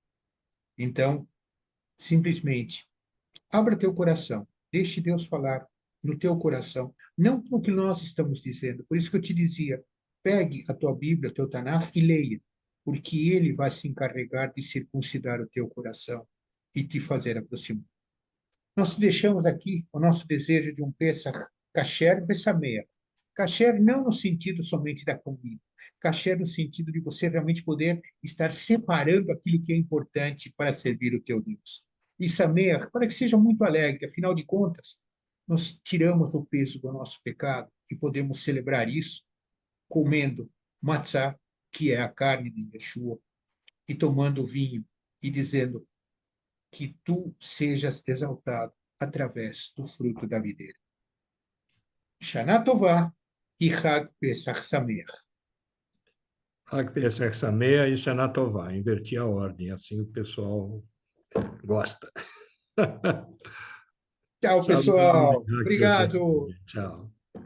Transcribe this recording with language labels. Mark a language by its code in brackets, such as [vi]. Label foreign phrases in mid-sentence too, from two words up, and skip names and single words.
[pt] Então, simplesmente, abra teu coração, deixe Deus falar no teu coração, não para o que nós estamos dizendo. Por isso que eu te dizia, pegue a tua Bíblia, o teu Tanakh e leia, porque ele vai se encarregar de circuncidar o teu coração e te fazer aproximar. Nós deixamos aqui o nosso desejo de um [he] פסח כשר ושמח. [pt] Kasher não no sentido somente da comida, kasher no sentido de você realmente poder estar separando aquilo que é importante para servir o teu Deus. E sameach, para que seja muito alegre, afinal de contas, nós tiramos o peso do nosso pecado e podemos celebrar isso comendo matzá, que é a carne de Yeshua, e tomando vinho e dizendo que tu sejas exaltado através do fruto da videira. [he] שנה טובה e חג פסח שמח. חג פסח שמח e שנה טובה. [pt] Inverti a ordem, assim o pessoal gosta. Tchau, [he] Shalom, [pt] pessoal. [he] חג פסח [pt] Obrigado. Sameach. Tchau.